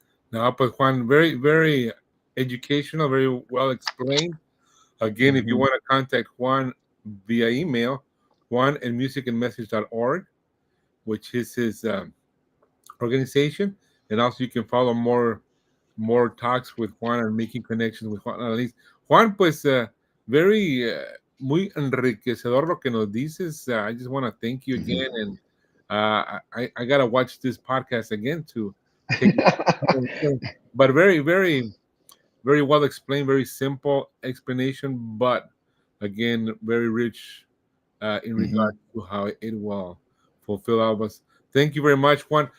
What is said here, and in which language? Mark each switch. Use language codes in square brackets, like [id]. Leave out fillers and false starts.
[en] Now, but Juan, very, very educational, very well explained. Again, if you Hmm. want to contact Juan via email, Juan at musicandmessage.org, which is his organization. And also you can follow more talks with Juan and making connections with Juan Alaniz. [es] Juan, pues, very, muy enriquecedor lo que nos dices. [en] I just want to thank you again. Hmm. And I got to watch this podcast again to take it. But very, very, very well explained, very simple explanation, but again, very rich in Hmm. regard to how it will fulfill all of us. Thank you very much, Juan.